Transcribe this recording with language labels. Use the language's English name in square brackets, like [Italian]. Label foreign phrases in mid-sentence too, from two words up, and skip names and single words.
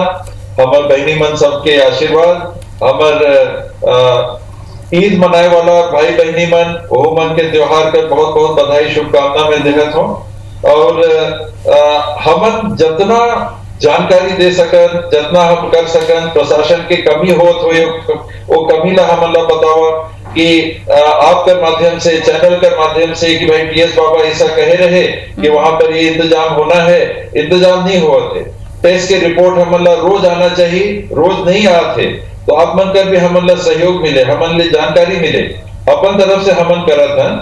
[Chhattisgarhi] हमार बहनी मन सबके आशीर्वाद, हमार ईद मनाए वाला भाई बहनी मन, वो मन के त्योहार का बहुत बहुत बधाई शुभकामना में देहत हूँ। और हम जितना जानकारी दे सकन, जितना हम कर सकन, प्रशासन के कमी होत हो वो कमी ला हम ला बतावा कि आपके माध्यम से, चैनल के माध्यम से कि भाई टीएस बाबा ऐसा कहे रहे कि वहां पर ये इंतजाम होना है, इंतजाम नहीं हुआ थे। टेस्ट के रिपोर्ट हम ला रोज आना चाहिए, रोज नहीं आते, तो आप मन कर भी हम ला सहयोग मिले, हम जानकारी मिले, अपन तरफ से हमन करत हैं।